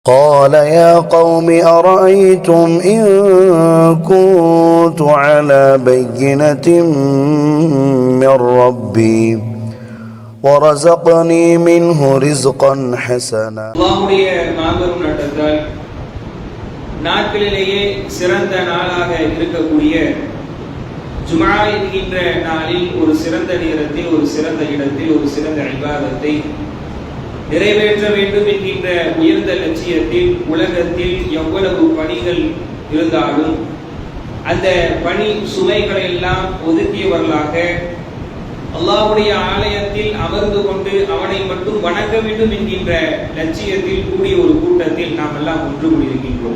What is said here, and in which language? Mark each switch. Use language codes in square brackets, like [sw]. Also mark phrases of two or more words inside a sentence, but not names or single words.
[ar] قال يا قوم أرأيتم إن كنت على بينة من ربي ورزقني منه رزقا حسنا. [ta] அல்லாஹ்வுடைய மாபெரும் நாட்டத்தால் நாட்களிலேயே சிறந்த நாளாக இருக்கக்கூடிய ஜும்ஆ என்கின்ற நாளில் ஒரு சிறந்த நேரத்தில், ஒரு சிறந்த இடத்தில், ஒரு சிறந்த இபாதத்தை நிறைவேற்ற வேண்டும் என்கின்ற உயர்ந்த லட்சியத்தில் உலகத்தில் எவ்வளவு பணிகள் இருந்தாலும் அந்த பணி சுமைகளை எல்லாம் ஒதுக்கியவர்களாக அல்லாஹ்வுடைய ஆலயத்தில் அமர்ந்து கொண்டு அவனை மட்டும் வணங்க வேண்டும் என்கின்ற லட்சியத்தில் கூடிய ஒரு கூட்டத்தில் நாம் எல்லாம் ஒன்று கூடியிருக்கின்றோம்.